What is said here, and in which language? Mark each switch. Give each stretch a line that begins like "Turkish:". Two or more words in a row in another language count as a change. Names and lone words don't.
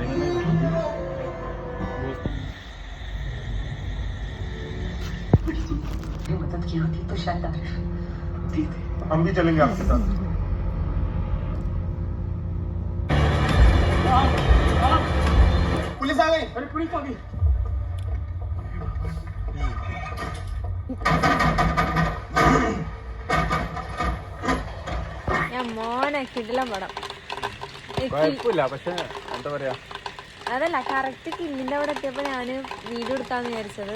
Hindi: मदद की होती तो शायद आरिफ। हम भी चलेंगे आपके साथ। पुलिस आ गई। अरे पुलिस आ गई।
Malayalam: ഞാൻ മോനെ കിടില പടം. കുഴപ്പമില്ല, പക്ഷെ എന്താ പറയാ, അതല്ല കറക്റ്റ് കില്ലിന്റെ അവിടെ എത്തിയപ്പോ ഞാന് വീഡിയോ എടുക്കാന്ന് വിചാരിച്ചത്.